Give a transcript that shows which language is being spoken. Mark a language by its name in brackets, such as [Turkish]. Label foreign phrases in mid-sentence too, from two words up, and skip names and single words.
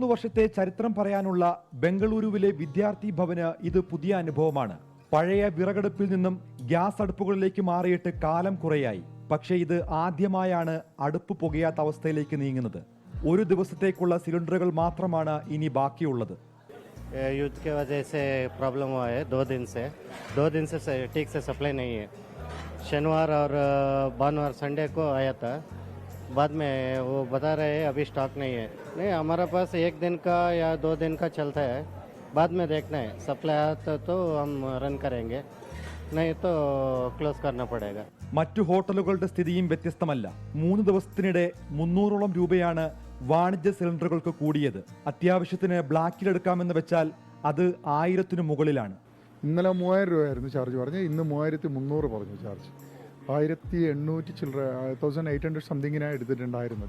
[Malayalam] വർഷത്തെ ചരിത്രം പറയാനുള്ള ബംഗളൂരുവിലെ വിദ്യാർത്ഥി ഭവന് ഇത് പുതിയ അനുഭവമാണ്. പഴയ വിറകടുപ്പിൽ നിന്നും ഗ്യാസ് അടുപ്പുകളിലേക്ക് മാറിയിട്ട് കാലം കുറയായി. പക്ഷേ ഇത് ആദ്യമായാണ് അടുപ്പ് പുകയാത്ത അവസ്ഥയിലേക്ക് നീങ്ങുന്നത്. ഒരു ദിവസത്തേക്കുള്ള സിലിണ്ടറുകൾ മാത്രമാണ് ഇനി ബാക്കിയുള്ളത്. [Hindi] युद्ध के वजह से प्रॉब्लम हुआ है 2 दिन से ठीक से सप्लाई नहीं है. शनिवार और भानुवार संडे को आया था. बाद में वो बता रहे हैं अभी स्टॉक नहीं है. नहीं, हमारे पास 1 दिन का या 2 दिन का चलता है. बाद में देखना है, सप्लाई आता तो हम रन करेंगे, नहीं तो क्लोज करना पड़ेगा. [Malayalam] മറ്റു ഹോട്ടലുകളുടെ സ്ഥിതിയും വ്യത്യസ്തമല്ല. 3 ദിവസത്തിനിടെ 300ഓളം രൂപയാണ് വാണിജ്യ സിലിണ്ടറുകൾക്ക് കൂടിയത്. അത്യാവശ്യത്തിന് ബ്ലാക്കിലെടുക്കാമെന്ന് വെച്ചാൽ അത് 1000-ന് മുകളിലാണ്. ഇന്നലെ 3000 രൂപയായിരുന്നു ചാർജ് പറഞ്ഞ്, ഇന്ന് 3300 പറഞ്ഞു ചാർജ്. 1800 ചില്ലറ 1800 സംതിങ്ങിനാണ് എടുത്തിട്ടുണ്ടായിരുന്നത്.